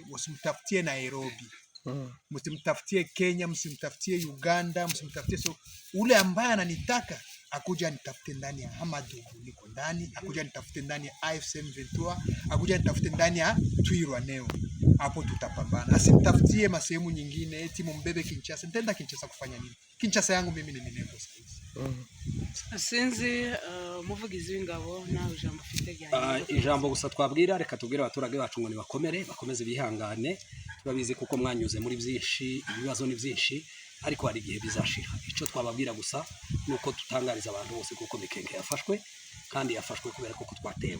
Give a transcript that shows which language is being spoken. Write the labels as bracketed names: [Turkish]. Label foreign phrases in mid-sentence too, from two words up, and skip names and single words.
[Swahili] Usimtafutie Nairobi, msimtafutie Kenya, msimtafutie Uganda, msimtafutie ule ambaye ananitaka akuja nitafute ndani ya Amadubu, niko ndani. Akuja nitafute ndani ya AFC M23, akuja nitafute ndani ya Twirwaneho. Hapo tutapambana. Asimtafutie masehemu nyingine eti mbebe Kinshasa. Nitaenda Kinshasa kufanya nini? Kinshasa yangu mimi ni Minembwe sasa. [Kinyarwanda] Sinzi umuvugizi w'ingabo na ijambo fite cyane. Ijambo gusa twabwira, reka tubwire abaturage bacu ngo bakomeze bihangane. Turabizi kuko mwanyuze muri byinshi, ibibazo ni byinshi, ariko hari igihe bizashira. Ico twababwira gusa nuko tutangariza abantu bose kuko Mikenge yafashwe, kandi yafashwe kubera kuko twatewe.